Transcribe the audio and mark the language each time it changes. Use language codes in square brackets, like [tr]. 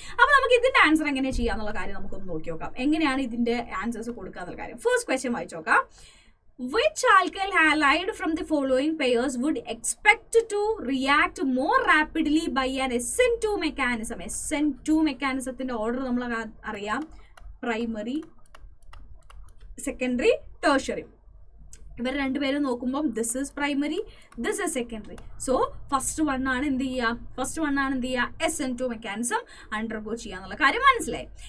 [ml] അപ്പോൾ നമുക്ക് ഇതിന്റെ ആൻസർ എങ്ങനെ ചെയ്യാന്നുള്ള കാര്യം നമുക്കൊന്ന് നോക്കി നോക്കാം. എങ്ങനെയാണ് ഇതിന്റെ ആൻസേഴ്സ് കൊടുക്കുക എന്നുള്ള കാര്യം. ഫസ്റ്റ് ക്വസ്റ്റ്യൻ വായിച്ചു നോക്കാം. [en] Which alkyl halide from the following pairs would expect to react more rapidly by an SN2 mechanism? [ml] SN2 മെക്കാനിസത്തിന്റെ order നമ്മൾ അറിയാം. Primary, secondary, tertiary. ഇവർ രണ്ടുപേരും നോക്കുമ്പോൾ [en] This is primary, this is secondary. [ml] So first one ആണ് എന്ത് ചെയ്യുക? SN2 mechanism undergo ചെയ്യാന്നുള്ള കാര്യം മനസ്സിലായി.